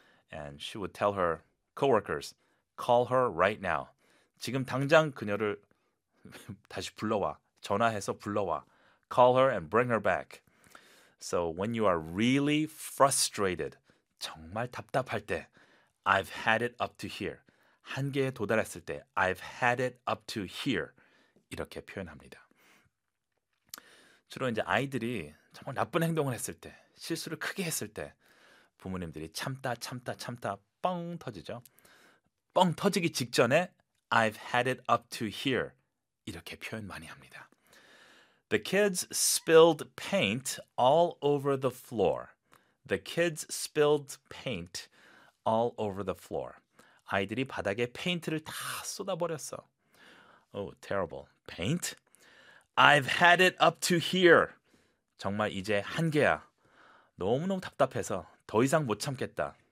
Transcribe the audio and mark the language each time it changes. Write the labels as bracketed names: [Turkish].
[English] And she would tell her coworkers, call her right now. [Korean] 지금 당장 그녀를 다시 불러와. 전화해서 불러와. [English] Call her and bring her back. So when you are really frustrated, [Korean] 정말 답답할 때, [English] I've had it up to here. [Korean] 한계에 도달했을 때, [English] I've had it up to here. [Korean] 이렇게 표현합니다. 주로 이제 아이들이 정말 나쁜 행동을 했을 때, 실수를 크게 했을 때, 부모님들이 참다 뻥 터지죠. 뻥 터지기 직전에 [English] I've had it up to here. [Korean] 이렇게 표현 많이 합니다. [English] The kids spilled paint all over the floor. The kids spilled paint all over the floor. [Korean] 아이들이 바닥에 페인트를 다 쏟아버렸어. [English] Oh, terrible. Paint? I've had it up to here. [Korean] 정말 이제 한계야. 너무너무 답답해서 더 이상 못 참겠다.